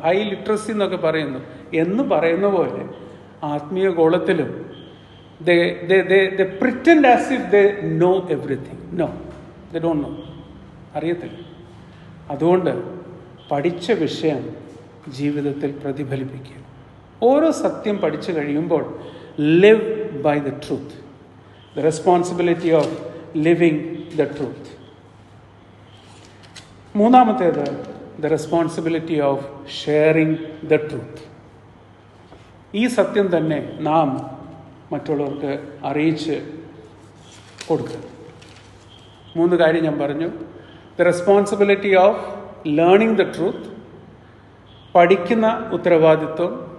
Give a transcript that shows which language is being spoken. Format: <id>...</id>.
<ml>High literacy എന്നൊക്കെ പറയുന്നു എന്ന് പറയുന്ന പോലെ ആത്മീയ ഗോളത്തിലും</ml> <en>they pretend as if they know everything. No, they don't know.</en> <ml>അറിയത്തില്ല. അതുകൊണ്ട് പഠിച്ച വിഷയം ജീവിതത്തിൽ പ്രതിഫലിപ്പിക്കുക. ഓരോ സത്യം പഠിച്ചു കഴിയുമ്പോൾ</ml> <en>live by the truth. The responsibility of living the truth.</en> <ml>മൂന്നാമത്തേത്</ml> <en>the responsibility of sharing the truth.</en> <ml>ഈ സത്യം തന്നെ നാം മറ്റുള്ളവർക്ക് അറിയിച്ച് കൊടുക്കുക. 3 കാര്യം ഞാൻ പറഞ്ഞു.</ml> <en>the responsibility of learning the truth,</en> <ml>പഠിക്കുന്ന ഉത്തരവാദിത്വം.</ml>